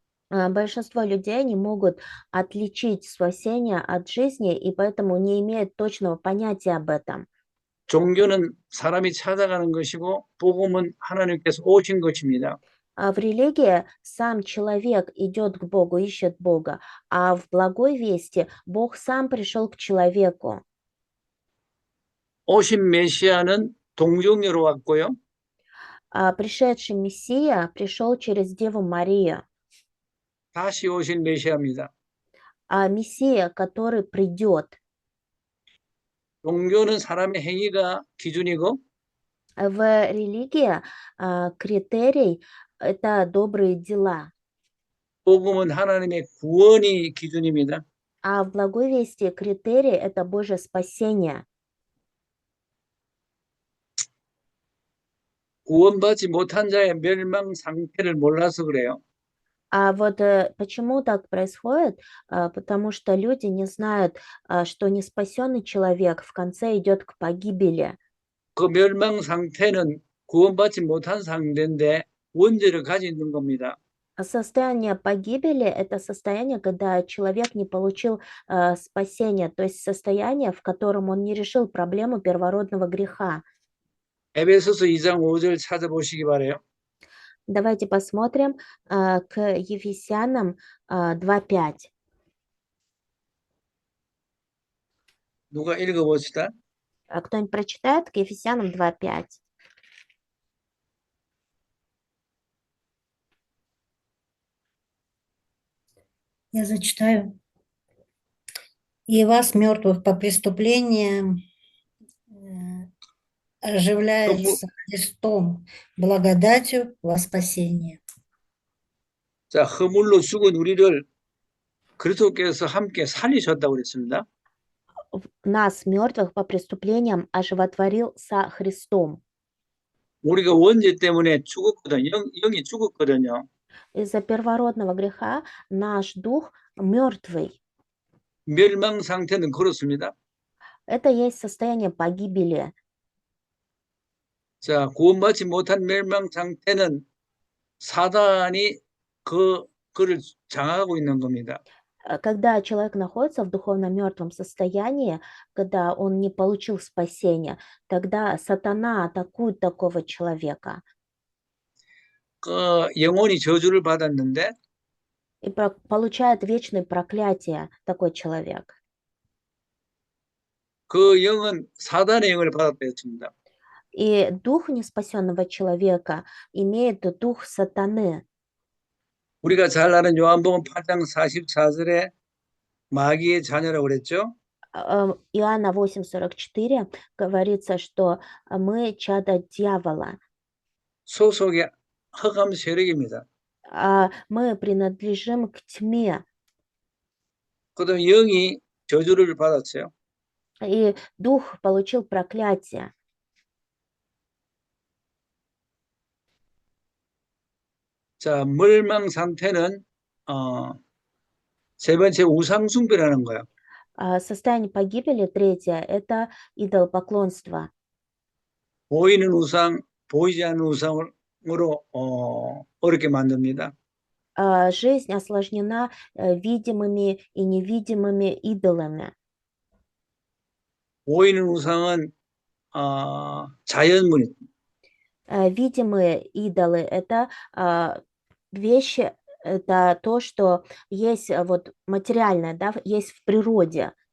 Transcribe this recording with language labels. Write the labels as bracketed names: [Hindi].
[Russian] Большинство людей не могут отличить спасение от жизни, и поэтому не имеют точного понятия об этом. [Korean] 종교는 사람이 찾아가는 것이고 복음은 하나님께서 오신 것입니다. [Russian] А в религии сам человек идет к Богу, ищет Бога, а в благой вести Бог сам пришел к человеку. [Korean] 오신 메시아는 동정녀로 왔고요. [Russian] А пришедший Мессия пришел через Деву Марию, [Korean] 다시 오실 메시아입니다. [Russian] а Мессия, который придет. [Korean] 종교는 사람의 행위가 기준이고 [Russian] В религии критерий– это добрые дела, [Korean] 복음은 하나님의 구원이 기준입니다. [Russian] а в благой вести критерий– это Божье спасение. [Korean] 구원받지 못한 자의 멸망 상태를 몰라서 그래요. [Russian] А вот почему так происходит? Потому что люди не знают, что неспасенный человек в конце идет к погибели. [Korean] 그 멸망 상태는 구원받지 못한 상태인데 원죄를 가지고 있는 겁니다. [Russian] А состояние погибели– это состояние, когда человек не получил спасения, то есть состояние, в котором он не решил проблему первородного греха. [Korean] 에베소서 2장 5절 찾아보시기 바래요. [Russian] Давайте посмотрим к Ефесянам 2:5. [Korean] 누가 읽어봅시다. [Russian] Кто-нибудь прочитает к Ефесянам 2:5? Я зачитаю. «И вас, мертвых по преступлениям, оживляется Христом, благодатью во спасение». [Korean] 자, 허물로 죽은 우리를 그리스도께서 함께 살리셨다고 그랬습니다. [Russian] Нас, мертвых по преступлениям, оживотворил со Христом. [Korean] 우리가 원죄 때문에 죽었거든, 영이 죽었거든요. [Russian] Из-за первородного греха наш дух мертвый. [Korean] 멸망 상태는 그렇습니다. [Russian] Это есть состояние погибели. [Korean] 자, 구원받지 못한 멸망 상태는 사단이 그를 장악하고 있는 겁니다. [Russian] Когда человек находится в духовно мертвом состоянии, когда он не получил спасения, тогда сатана атакует такого человека [Korean] 그 영혼이 저주를 받았는데 [Russian] и получает вечное проклятие такой человек. [Korean] 그 영은 사단의 영을 받았다 했습니다. [Russian] И дух неспасенного человека имеет дух сатаны. [Korean] 우리가 잘 아는 요한복음 8장 44절에 마귀의 자녀라고 그랬죠. [Russian] Иоанна 8:44 говорится, что мы чадо дьявола, [Korean] 소속의 흑암 세력입니다. [Russian] мы принадлежим к тьме, [Korean] 그다음 영이 저주를 받았어요. [Russian] и дух получил проклятие. [Korean] 자, 멸망 상태는 세 번째 우상 숭배라는 거예요. [Russian] Состояние погибели третье– это идолопоклонство. [Korean] 보이는 우상, 보이지 않는 우상으로 어렵게 만듭니다. [Russian] Жизнь осложнена видимыми и невидимыми идолами. [Korean] 보이는 우상은 자연물, [Russian] Видимые идолы– это вещи, это то, что есть вот материальное, да, есть в природе.